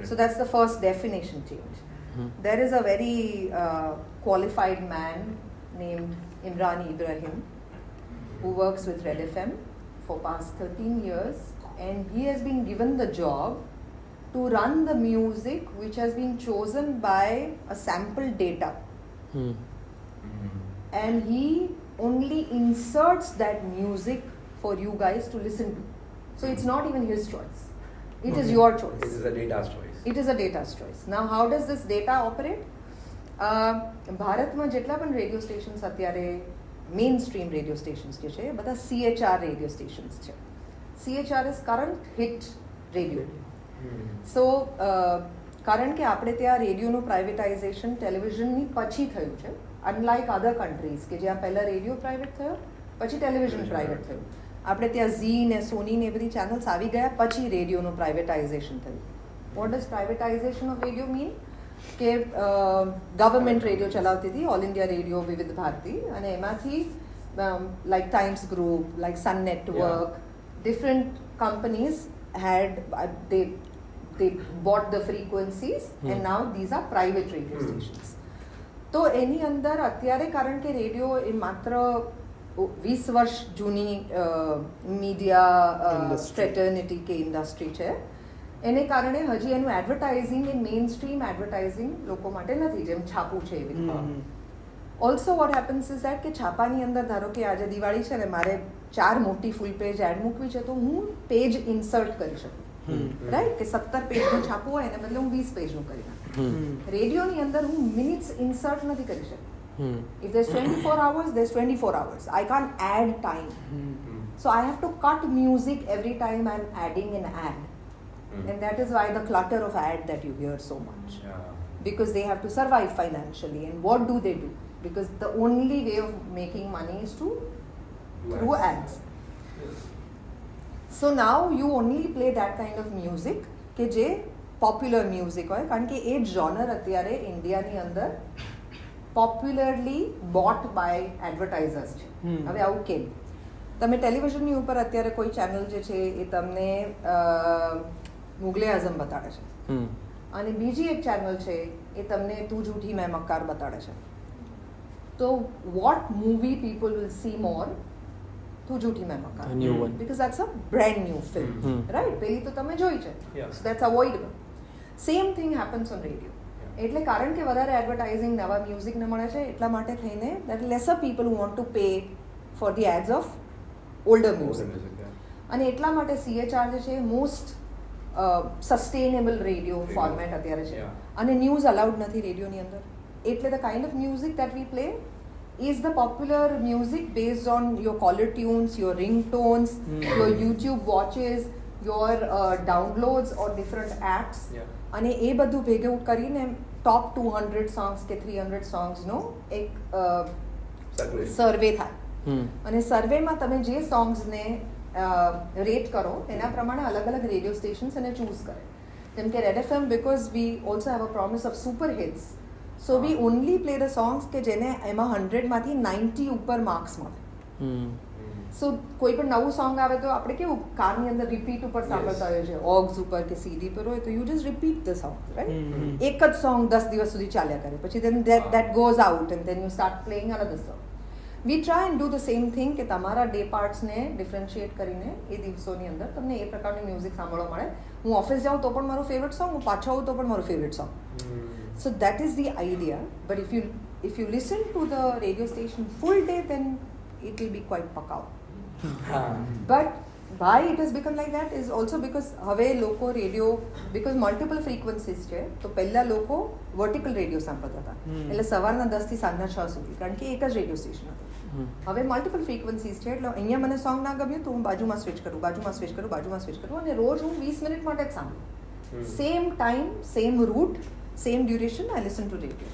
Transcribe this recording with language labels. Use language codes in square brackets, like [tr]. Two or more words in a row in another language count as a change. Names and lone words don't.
[en] So that's the first definition change. There is a very qualified man named Imran Ibrahim who works with Red FM for past 13 years, and he has been given the job to run the music which has been chosen by a sample data, and he only inserts that music for you guys to listen to. So it's not even his choice. It is your choice. This is a data's choice. It is a data's choice. Now, how does this data operate? [gu] ભારતમાં જેટલા પણ [en] radio stations [gu] અત્યારે [en] main stream radio stations [gu] જે છે એ બધા [en] CHR radio stations [gu] છે. [en] CHR is current hit radio. [gu] સો કારણ કે આપણે ત્યાં રેડિયોનું પ્રાઇવેટાઇઝેશન ટેલિવિઝનની પછી થયું છે, [en] unlike other countries [gu] કે જ્યાં પહેલાં [en] radio private [gu] થયો પછી [en] television private [gu] થયું. આપણે ત્યાં ઝી ને સોની ને એ બધી ચેનલ્સ આવી ગયા પછી રેડિયોનું પ્રાઇવેટાઇઝેશન થયું. [en] what does privatization of radio mean? [gu] કે [en] government radio [gu] ચલાવતી હતી, ઓલ ઇન્ડિયા રેડિયો, વિવિધ ભારતી, અને એમાંથી લાઈક ટાઈમ્સ ગ્રુપ, લાઈક સન નેટવર્ક, [en] different companies had they bought the frequencies and now these are private radio stations. [gu] તો એની અંદર અત્યારે કારણ કે રેડિયો એ માત્ર 20 વર્ષ જૂની [en] media fraternity [gu] કે ઇન્ડસ્ટ્રી છે, એને કારણે હજી એનું એડવર્ટાઇઝિંગ એ [en] main stream advertising [gu] લોકો માટે નથી, જેમ છાપું છે એવી રીતે. [en] also what happens is that [gu] કે છાપાની અંદર ધારો કે આજે દિવાળી છે ને મારે 4 મોટી [en] full page ad [gu] મૂકવી છે તો હું [en] page insert [gu] કરી શકું, રાઈટ? કે 17 પેજનું છાપું હોય એને બદલે હું 20 પેજનું કરી નાખું. રેડિયોની અંદર હું [en] minutes insert [gu] નથી કરી શકતી. [en] If there's 24 hours, there's 24 hours. I can't add time. So I have to cut music every time I'm adding an ad. And that is why the clutter of ad that you hear so much. Because they have to survive financially. And what do they do? Because the only way of making money is through ads. So now you only play that kind of music [gu] કે જે [en] popular music [gu] હોય, કારણ કે એ જોનર અત્યારે ઇન્ડિયાની અંદર [en] popularly bought by advertisers [gu] છે. હવે આવું કેમ? તમે ટેલિવિઝનની ઉપર અત્યારે કોઈ ચેનલ જે છે એ તમને મુગલે આઝમ બતાડે છે, અને બીજી એક ચેનલ છે એ તમને તું જૂઠી મેં મક્કાર બતાડે છે. [en] તો what movie people will see more? તું જૂઠી મેં મક્કાર, because that's a brand new film, right? [gu] પેલી તો તમે જોઈ છે, [en] so that's avoidable. Same thing happens on radio. [gu] એટલે કારણ કે વધારે એડવર્ટાઇઝિંગ નવા મ્યુઝિકને મળે છે એટલા માટે થઈને [en] that lesser people who want to pay for the ads of older music. [gu] અને એટલા માટે CHR જે છે [en] most sustainable radio format [gu] અત્યારે છે, અને [en] news allowed [gu] નથી રેડિયોની અંદર. [en] એટલે the kind of music that we play is the popular music based on your caller tunes, your ringtones, your YouTube watches, your downloads or different apps. [gu] અને એ બધું ભેગું કરીને [en] top 200 songs [gu] કે 300 સોંગ્સનો એક સર્વે થાય. અને સર્વેમાં તમે જે સોંગ્સને રેટ કરો એના પ્રમાણે અલગ અલગ [en] radio stations [gu] એને ચૂઝ કરે. જેમ કે [en] Red FM, because we also have a promise of super hits, so we only play the songs [gu] કે જેને એમાં 100માંથી 90 ઉપર માર્ક્સ મળે. સો કોઈ પણ નવું સોંગ આવે તો આપણે કેવું કારની અંદર રિપીટ ઉપર સાંભળતા હોઈએ છીએ, ઓગ્સ ઉપર કે CD પર હોય તો [en] you just repeat the song, [gu] રાઈટ? એક જ સોંગ 10 દિવસ સુધી ચાલ્યા કરે, પછી [en] then that goes out and then you start playing another song. We try and do the same thing [gu] કે તમારા [en] day partsને [gu] ડિફરન્શિએટ કરીને એ દિવસોની અંદર તમને એ પ્રકારનું મ્યુઝિક સાંભળવા મળે. હું ઓફિસ જાઉં તો પણ મારું [en] favourite song, [gu] હું પાછો આવું તો પણ મારું [en] favourite song. So that is the idea. But if you listen to the radio station full day, then it will be quite pakav. But why it has become like that is also because [gu] હવે લોકો રેડિયો, [en] because multiple frequencies [gu] છે, તો પહેલા લોકો [en] vertical radio [gu] સાંભળતા હતા, એટલે સવારના 10 થી સાંજના 6 સુધી, કારણ કે એક જ રેડિયો સ્ટેશન હતું. હવે [en] multiple frequencies [gu] છે, એટલે અહીંયા મને સોંગ ના ગમ્યું તો હું બાજુમાં સ્વિચ કરું, બાજુમાં સ્વિચ કરું, બાજુમાં સ્વિચ કરું, અને રોજ હું 20 મિનિટ માટે જ સાંભળું. [en] same time, same route, same duration, I listen to radio.